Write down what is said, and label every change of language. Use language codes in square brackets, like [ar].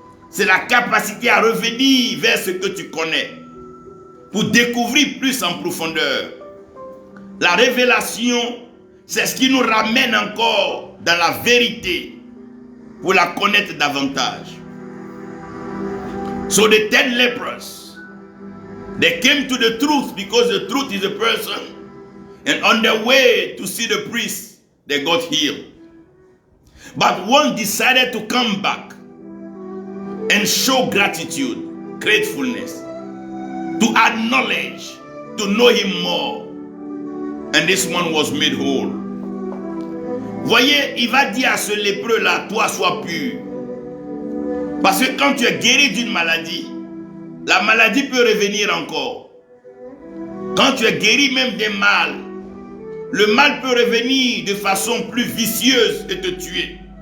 [fr] C'est la capacité à revenir vers ce que tu connais pour découvrir plus en profondeur. La révélation, c'est ce qui nous ramène encore dans la vérité pour la connaître davantage. [en] So the 10 lepers, they came to the truth because the truth is a person, and on their way to see the priest, they got healed. But one decided to come back and show gratitude, gratefulness, to acknowledge, to know him more. And this one was made whole. [fr] Voyez, il va dire à ce lépreux-là, toi sois pur. Parce que quand tu es guéri d'une maladie, la maladie peut revenir encore. Quand tu es guéri même des mal, le mal peut revenir de façon plus vicieuse et te tuer.